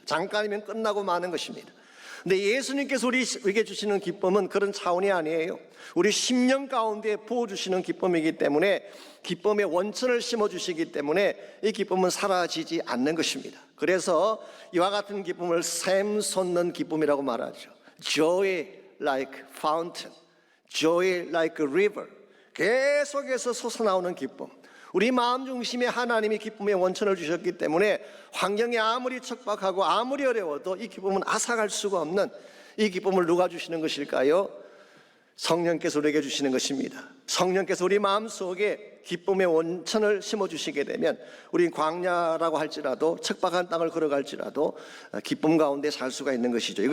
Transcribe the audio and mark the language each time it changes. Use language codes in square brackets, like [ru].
[ko] 잠깐이면 끝나고 마는 것입니다. 근데 예수님께서 우리에게 주시는 기쁨은 그런 차원이 아니에요. 우리 심령 가운데 부어주시는 기쁨이기 때문에, 기쁨의 원천을 심어주시기 때문에 이 기쁨은 사라지지 않는 것입니다. 그래서 이와 같은 기쁨을 샘솟는 기쁨이라고 말하죠. [en] Joy like fountain, joy like a river. [ko] 계속해서 솟아나오는 기쁨. 우리 마음 중심에 하나님이 기쁨의 원천을 주셨기 때문에 환경이 아무리 척박하고 아무리 어려워도 이 기쁨은 앗아갈 수가 없는, 이 기쁨을 누가 주시는 것일까요? 성령께서 우리에게 주시는 것입니다. 성령께서 우리 마음속에 기쁨의 원천을 심어주시게 되면 우리 광야라고 할지라도 척박한 땅을 걸어갈지라도 기쁨 가운데 살 수가 있는 것이죠.